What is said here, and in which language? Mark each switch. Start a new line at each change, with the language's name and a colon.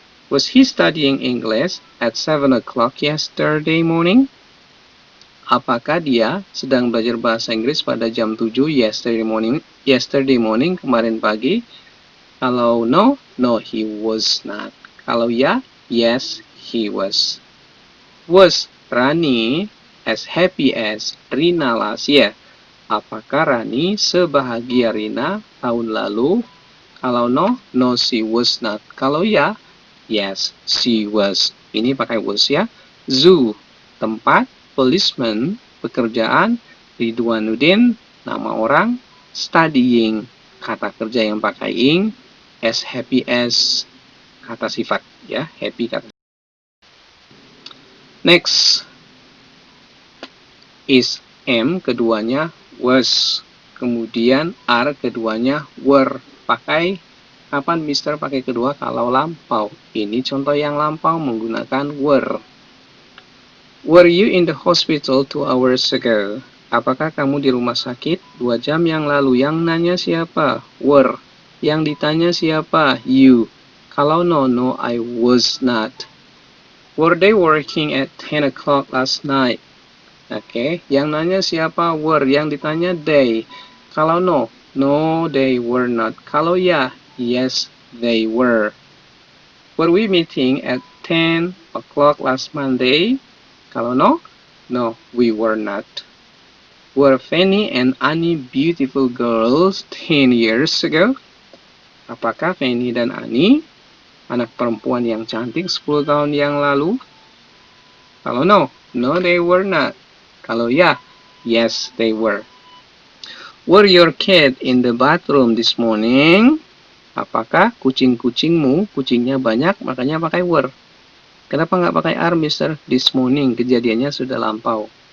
English: Was he studying English at 7 o'clock yesterday morning?
Indonesian: Apakah dia sedang belajar bahasa Inggris pada jam 7
English: yesterday morning
Indonesian: kemarin pagi?
English: Kalau no, no, he was not. Kalau ya, yes, he was. Was Rani as happy as Rina last year?
Indonesian: Apakah Rani sebahagia Rina tahun lalu?
English: Kalau no, no, she was not. Kalau ya, yes, she was.
Indonesian: Ini pakai was ya. Zoo, tempat. Policeman, pekerjaan. Ridwanuddin, nama orang. Studying, kata kerja yang pakai ing. As happy as, kata sifat ya. Happy kata. Next, is am keduanya was, kemudian are keduanya were. Pakai kapan Mister pakai kedua? Kalau lampau. Ini contoh yang lampau menggunakan were.
English: Were you in the hospital 2 hours ago?
Indonesian: Apakah kamu di rumah sakit 2 jam yang lalu? Yang nanya siapa? Were. Yang ditanya siapa? You.
English: Kalau no, no, I was not. Were they working at 10 o'clock last night?
Indonesian: Oke, yang nanya siapa? Were. Yang ditanya they.
English: Kalau no, no, they were not. Kalau ya, yes, they were. Were we meeting at 10 o'clock last Monday? Kalau no, no, we were not. Were Fanny and Annie beautiful girls 10 years ago?
Indonesian: Apakah Fanny dan Annie anak perempuan yang cantik 10 tahun yang lalu?
English: Kalau no, no, they were not. Kalau ya, yes, they were. Were your cat in the bathroom this morning?
Indonesian: Apakah kucing-kucingmu, kucingnya banyak, makanya pakai were. Kenapa nggak pakai are, Mister?
English: This morning,
Indonesian: kejadiannya sudah lampau.